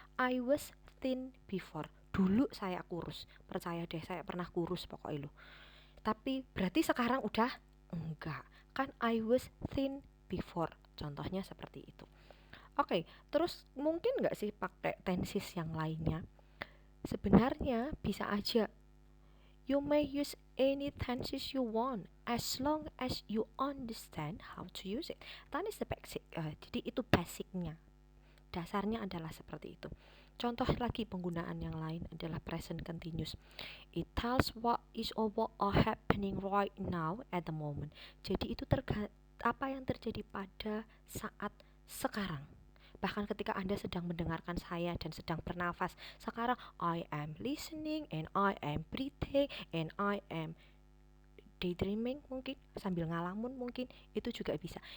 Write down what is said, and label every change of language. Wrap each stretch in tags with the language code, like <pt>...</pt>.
<en>I was thin before.</en> <id>Dulu saya kurus. Percaya deh, saya pernah kurus pokoknya lo. Tapi berarti sekarang udah enggak. Kan</id> <en>I was thin before.</en> <id>Contohnya seperti itu. Oke, terus mungkin nggak sih pakai tenses yang lainnya? Sebenarnya bisa aja.</id> <en>You may use any tenses you want as long as you understand how to use it. That is the basic.</en> <id>Jadi itu basicnya. Dasarnya adalah seperti itu. Contoh lagi penggunaan yang lain adalah present continuous.</id> <en>It tells what is or what are happening right now at the moment.</en> <id>Jadi itu apa yang terjadi pada saat sekarang. Bahkan ketika Anda sedang mendengarkan saya dan sedang bernafas, sekarang</id> <en>I am listening and I am breathing and I am daydreaming,</en> <id>mungkin sambil ngalamun, mungkin itu juga bisa.</id>